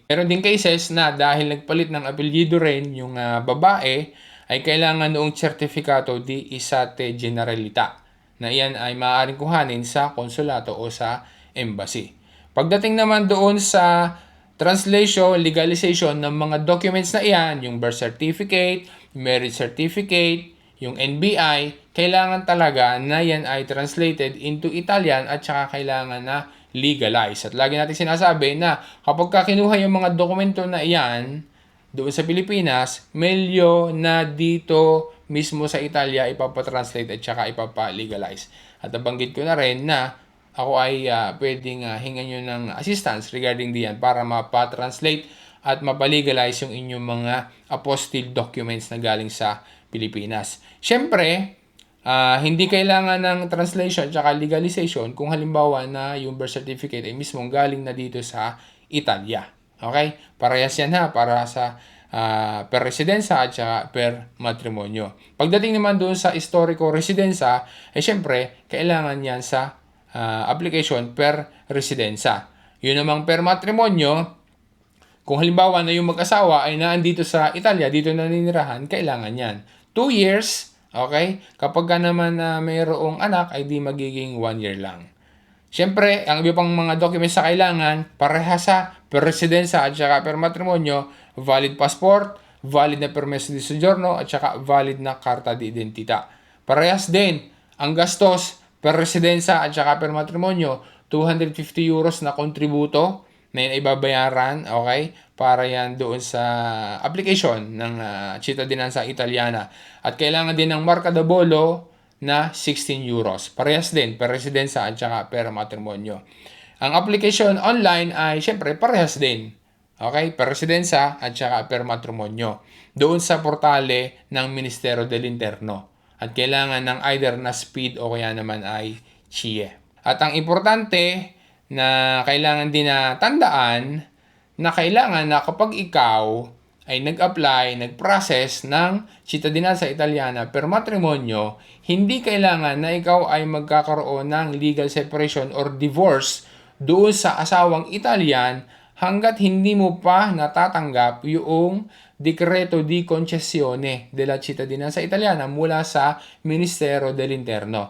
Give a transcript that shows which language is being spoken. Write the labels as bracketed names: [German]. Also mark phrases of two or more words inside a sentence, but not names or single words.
[Filipino] Meron din cases na dahil nagpalit ng apelyido rin yung babae, ay kailangan noong [Italian] sertifikato di isate generalita [Filipino] na iyan ay maaaring kuhanin sa konsulato o sa embassy. Pagdating naman doon sa translation, legalization ng mga documents na iyan, yung birth certificate, marriage certificate, yung NBI, kailangan talaga na yan ay [English] translated into Italian [Filipino] at saka kailangan na legalize. At lagi natin sinasabi na kapag kinuha yung mga dokumento na iyan doon sa Pilipinas, melyo na dito mismo sa Italia ipapatranslate at saka ipapa-legalize. At nabanggit ko na rin na ako ay pwedeng hingan nyo ng assistance regarding diyan para mapa-translate at mapa-legalize yung inyong mga [English] apostille documents [Filipino] na galing sa Pilipinas. Siyempre, hindi kailangan ng translation at legalization kung halimbawa na yung birth certificate ay mismong galing na dito sa Italia. Okay? Parehas yan para sa [Italian] per residenza [Filipino] at saka [Italian] per matrimonyo. [Filipino] Pagdating naman doon sa [Italian] historico residenza, [Filipino] syempre, kailangan yan sa application [Italian] per residenza. [Filipino] Yun namang [Italian] per matrimonyo, [Filipino] kung halimbawa na yung mag-asawa ay naandito sa Italia, dito naninirahan, kailangan yan. 2 years, okay? Kapag naman mayroong anak, ay di magiging 1 year lang. Siyempre, ang iba pang mga documents sa kailangan, parehas sa [Italian] per residenza [Filipino] at saka [Italian] per matrimonyo, [Filipino] valid passport, valid na [Italian] permeso di soggiorno [Filipino] at saka valid na [Italian] karta di identità. [Filipino] Parehas din, ang gastos [Italian] per residenza [Filipino] at saka [Italian] per matrimonyo, [Filipino] 250 euros na kontributo na yun ay babayaran, okay? Para yan doon sa application ng [Italian] cittadinanza italiana. [Filipino] At kailangan din ng [Italian] marca de bollo [Filipino] na 16 euros. Parehas din, [Italian] per residenza [Filipino] at saka [Italian] per matrimonyo. [Filipino] Ang application online ay syempre parehas din. Okay? [Italian] Per residenza [Filipino] at saka [Italian] per matrimonyo. [Filipino] Doon sa portale ng Ministero del Interno. At kailangan ng either na SPID o kaya naman ay CIE. At ang importante na kailangan din na tandaan na kailangan na kapag ikaw ay nag-apply, nag-process ng [Italian] cittadinanza italiana per matrimonyo, [Filipino] hindi kailangan na ikaw ay magkakaroon ng [English] legal separation or divorce [Filipino] doon sa asawang Italian hanggat hindi mo pa natatanggap yung [Italian] Decreto di Concessione della Cittadinanza Italiana [Filipino] mula sa Ministero dell'Interno.